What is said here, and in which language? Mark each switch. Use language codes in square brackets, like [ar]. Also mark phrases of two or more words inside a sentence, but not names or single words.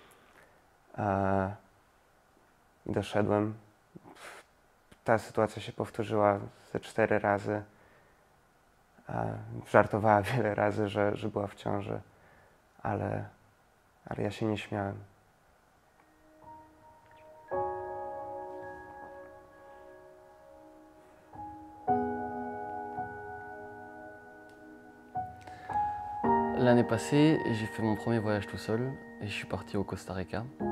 [pl] I doszedłem. Ta sytuacja się powtórzyła ze 4 razy. Żartowała wiele razy, że była w ciąży, ale ja się nie śmiałem. [fr] L'année passée, j'ai fait mon premier voyage tout seul et je suis parti au Costa Rica.